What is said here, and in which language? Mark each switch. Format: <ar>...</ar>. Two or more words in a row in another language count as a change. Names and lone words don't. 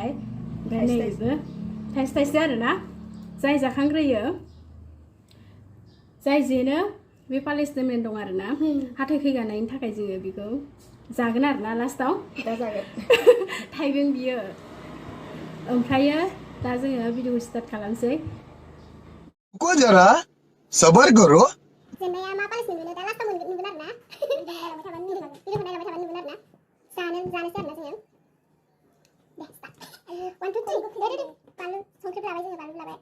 <brx>ओमफ्राय नैबेबो थाइसे थाइसे आरोना, जाय जाखांग्रोयो जाय जेनो बे पानिशमेन्ट दं आरोना। हाथाय खैगानायनि थाखाय जोङो बेखौ जागोन आरोना लास्टाव दा जागोन थाइबें बियो। ओमफ्रायो दा जोङो भिडिअ स्टार्ट खालामसै।</brx> <hi>को जरा सबर करो।</hi> <brx>जेननाया मा पानिशमेन्ट मोनो दा लास्टाव नुगोन आरोना। भिडिअखौ नायलांबाय थाबानो नुगोन आरोना। जानोसै आरोना जोङो। दे स्टार्ट 1 2 3 दे बानलु संख्रि लाबाय जोङो, बानलु लाबाय।</brx>